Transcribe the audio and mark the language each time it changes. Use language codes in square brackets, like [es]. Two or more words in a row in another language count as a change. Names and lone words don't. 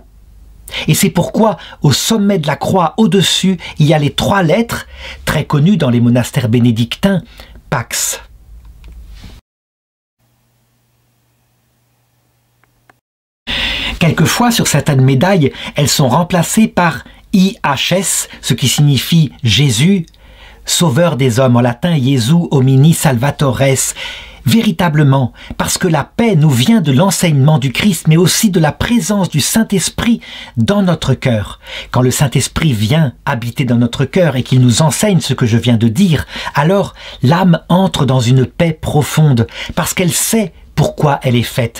[fr] Et c'est pourquoi, au sommet de la croix, au-dessus, il y a les 3 lettres, très connues dans les monastères bénédictins, Pax. Quelquefois, sur certaines médailles, elles sont remplacées par IHS, ce qui signifie Jésus, Sauveur des hommes, en latin [la] Jesu homini salvatores. [fr] Véritablement, parce que la paix nous vient de l'enseignement du Christ, mais aussi de la présence du Saint-Esprit dans notre cœur. Quand le Saint-Esprit vient habiter dans notre cœur et qu'il nous enseigne ce que je viens de dire, alors l'âme entre dans une paix profonde, parce qu'elle sait pourquoi elle est faite.